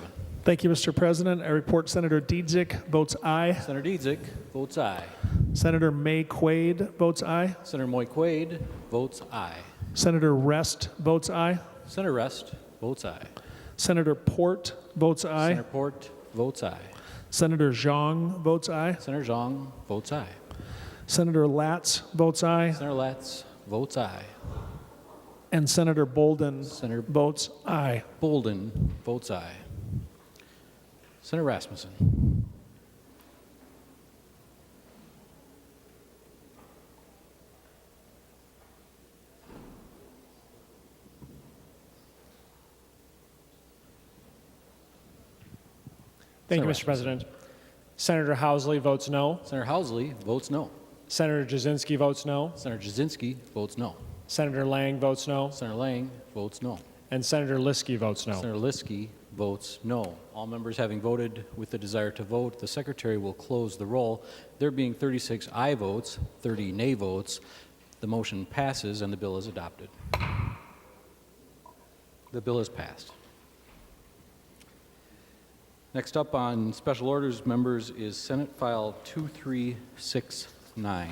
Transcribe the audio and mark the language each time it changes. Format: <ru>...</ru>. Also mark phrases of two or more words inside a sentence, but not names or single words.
<en>Thank you, Mr. President. I report Senator Dietzick votes aye. Senator Dietzick votes aye. Senator May Quaid votes aye. Senator Moy Quaid votes aye. Senator Rest votes aye. Senator Rest votes aye. Senator Port votes aye. Senator Port votes aye. Senator Zhang votes aye. Senator Zhang votes aye. Senator Latz votes aye. Senator Latz votes aye. And Senator Bolden votes aye. Bolden votes aye. Senator Rasmussen. Thank you, Mr. President. Senator Housley votes no. Senator Housley votes no. Senator Jasinski votes no. Senator Jasinski votes no. Senator Lang votes no. Senator Lang votes no. And Senator Liskey votes no. Senator Liskey votes no. All members having voted with the desire to vote, the Secretary will close the roll. There being 36 aye votes, 30 nay votes, the motion passes and the bill is adopted. The bill is passed. Next up on special orders, members, is Senate File 2369.</en>